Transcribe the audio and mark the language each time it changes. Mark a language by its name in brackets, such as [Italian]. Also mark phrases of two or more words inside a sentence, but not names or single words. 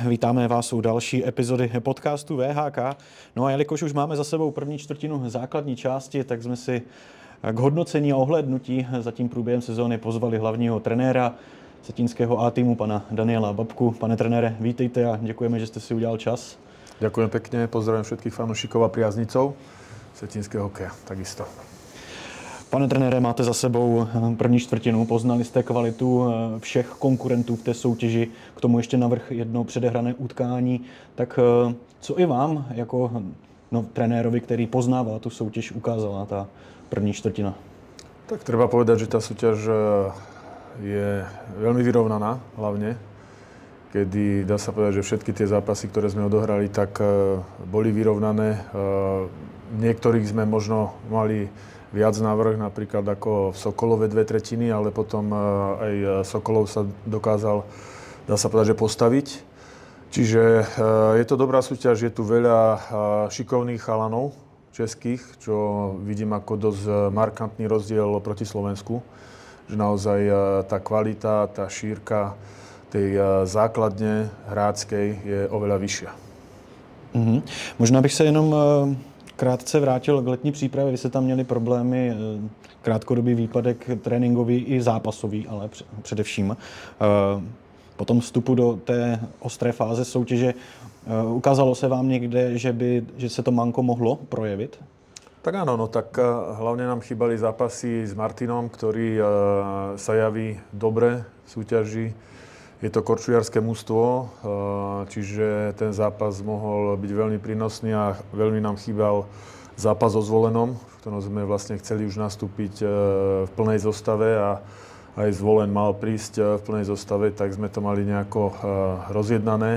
[Czech] Vítáme vás u další epizody podcastu VHK. No a jelikož už máme za sebou první čtvrtinu základní části, tak jsme si k hodnocení a ohlédnutí za tím průběhem sezóny pozvali hlavního trenéra vsetínského A týmu, pana Daniela Babku. Pane trenére, vítejte a děkujeme, že jste si udělal čas. [Slovak] Ďakujem pekne, pozdravím všetkých fanúšikov a priaznicov vsetínskeho hokeja, takisto. [Czech] Pane trenére, máte za sebou první čtvrtinu, poznali jste kvalitu všech konkurentů v té soutěži, k tomu ještě navrch jedno předehrané utkání. Tak co i vám, jako trenérovi, který poznává tu soutěž, ukázala ta první čtvrtina? [Slovak] Tak treba povedať, že tá súťaž je veľmi vyrovnaná, hlavne. Kedy dá sa povedať, že všetky tie zápasy, ktoré sme odohrali, tak boli vyrovnané. Niektorých sme možno mali viac návrh, napríklad ako v Sokolove 2/3, ale potom aj Sokolov sa dokázal, dá sa povedať, že postaviť. Čiže je to dobrá súťaž, je tu veľa šikovných chalanov českých, čo vidím ako dosť markantný rozdiel proti Slovensku. Že naozaj tá kvalita, tá šírka tej základne hráckej je oveľa vyššia. [Czech] Možná bych se jenom krátce vrátil k letní přípravě. Vy jste tam měli problémy, krátkodobý výpadek tréninkový i zápasový, ale především. Po tom vstupu do té ostré fáze soutěže ukázalo se vám někde, že se to manko mohlo projevit? [Slovak] Tak áno, tak hlavne nám chýbali zápasy s Martinom, ktorý sa javí dobre v súťaži. Je to korčuliarské mužstvo, čiže ten zápas mohol byť veľmi prínosný a veľmi nám chýbal zápas so Zvolenom, v ktorom sme vlastne chceli už nastúpiť v plnej zostave a aj Zvolen mal prísť v plnej zostave, tak sme to mali nejako rozjednané.